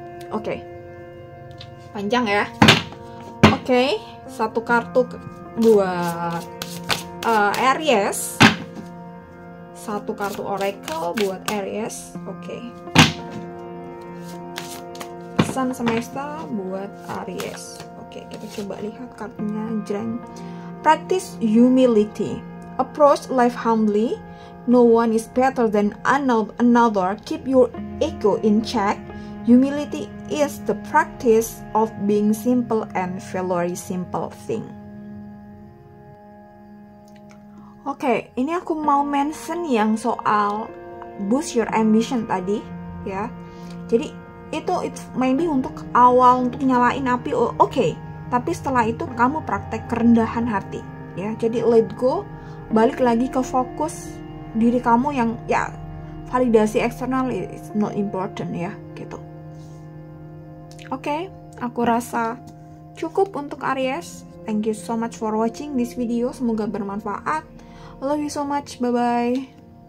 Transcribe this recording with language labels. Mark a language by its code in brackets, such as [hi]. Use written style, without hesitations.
[id] Oke. Panjang ya. Oke, satu kartu buat Aries. Satu kartu oracle buat Aries. Oke. Pesan semesta buat Aries. Oke, kita coba lihat kartunya. [en] Jreng. Practice humility. Approach life humbly. No one is better than another. Keep your ego in check. Humility is the practice of being simple and very simple thing. [id] Oke, ini aku mau mention yang soal [en] boost your ambition [id] tadi ya. Jadi itu maybe untuk awal, untuk nyalain api, oke. Tapi setelah itu kamu praktek kerendahan hati ya. Jadi [en] let go, [id] balik lagi ke fokus diri kamu yang ya, validasi eksternal [en] is not important [id] ya gitu. Oke, aku rasa cukup untuk Aries. [en] Thank you so much for watching this video. [id] Semoga bermanfaat. [en] Love you so much. Bye bye.